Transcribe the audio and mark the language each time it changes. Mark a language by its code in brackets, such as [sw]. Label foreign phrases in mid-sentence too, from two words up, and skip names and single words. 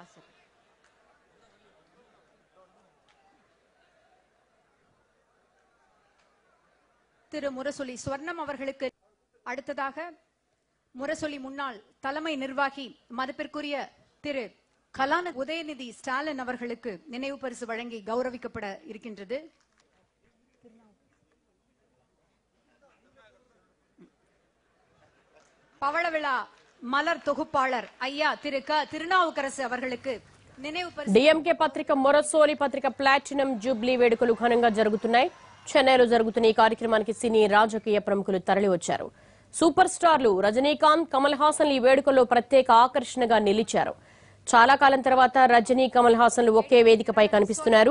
[ta] திரு முரசொலி ஸ்வர்ணம் அவர்களுக்கு அடுத்ததாக முரசொலி முன்னாள் தலைமை நிர்வாகி மதிப்பிற்குரிய திரு கலாநிதி உதயநிதி ஸ்டாலின் அவர்களுக்கு நினைவு பரிசு வழங்கி கௌரவிக்கப்பட இருக்கின்றது. பவள விழா மலர் தொகுப்பாளர் ஐயா திரு க திருநாவுக்கரசு அவர்களுக்கு நினைவு பரிசயம். [te] డిఎంకే పత్రిక మొరసోలి పత్రిక ప్లాటినం జూబ్లీ వేడుకలు ఘనంగా జరుగుతున్నాయి. చెన్నైలో జరుగుతున్న ఈ కార్యక్రమానికి సినీ రాజకీయ ప్రముఖులు తరలివచ్చారు. సూపర్ స్టార్లు రజనీకాంత్, కమల్ హాసన్లు ఈ వేడుకల్లో ప్రత్యేక ఆకర్షణగా నిలిచారు. చాలా కాలం తర్వాత రజనీ, కమల్ హాసన్లు ఒకే వేదికపై కనిపిస్తున్నారు.